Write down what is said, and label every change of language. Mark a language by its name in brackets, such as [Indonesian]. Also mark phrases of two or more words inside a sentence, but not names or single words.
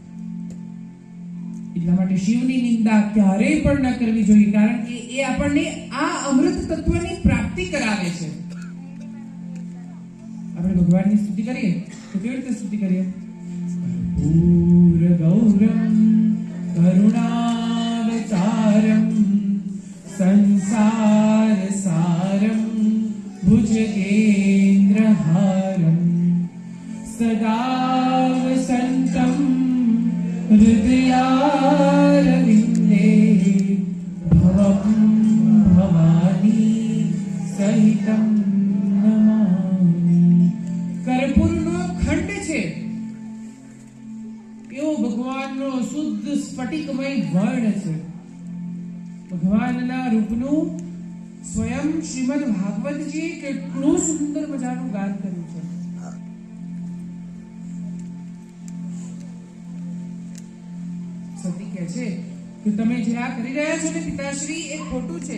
[Gujarati] એટલા માટે શિવની નિંદા ક્યારેય પણ ન કરવી જોઈએ, કારણ કે એ આપણને આ અમૃત તત્વની પ્રાપ્તિ કરાવે છે. આપણે ભગવાનની સ્તુતિ કરીએ તો કેવી રીતે સ્તુતિ કરીએ? [Sanskrit] પૂર ગૌરમ કરુણાવતારમ भुजगेन्द्रहारं सदा वसन्तं हृदयारविन्दे भवं भवानी सहितं नमामि। [Gujarati] कर्पूरનો ખંડ છે એવો ભગવાનનો શુદ્ધ સ્ફટિકમય વર્ણ છે। ભગવાનના રૂપનું સ્વયં શ્રીમદ ભાગવતજીએ કેટલું સુંદર મજાનું ગાન કર્યું છે। સતી કહે છે કે તમે જે આ કરી રહ્યા છો ને પિતાશ્રી એ ખોટું છે।